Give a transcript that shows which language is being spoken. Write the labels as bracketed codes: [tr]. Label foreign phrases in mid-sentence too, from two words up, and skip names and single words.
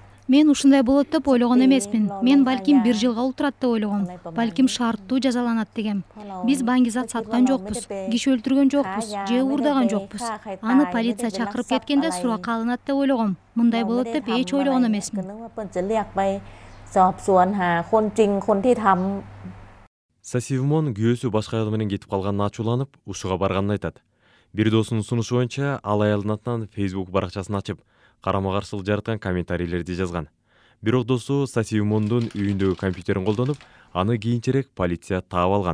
[ky] Мен ушундай болот деп ойлогон эмесмин. Мен балким 1 жылга олтурат деп ойлогом. Балким шарттуу жазаланат дегем. Биз баңгизат саткан жокпуз, киши өлтүргөн жокпуз, же уурдаган жокпуз. Аны полиция чакырып кеткенде суракка алынат деп ойлогом. Мындай болот деп эч ойлогон эмесмин. [th] จะเรียกไปสอบสวนหาคนจริงคนที่ทำ [ky] Сасиумон күйөөсү башка аял менен кетип калганына ачууланып, ушуга барганын айтат. Бир досунун сунушу боюнча ал аялдын атынан Facebook баракчасын ачып, карама-каршылык жараткан комментарийлерди жазган. Бирок досу Сасиумондун үйүндөгү компьютерин колдонуп, аны кийинчерээк полиция таап алган.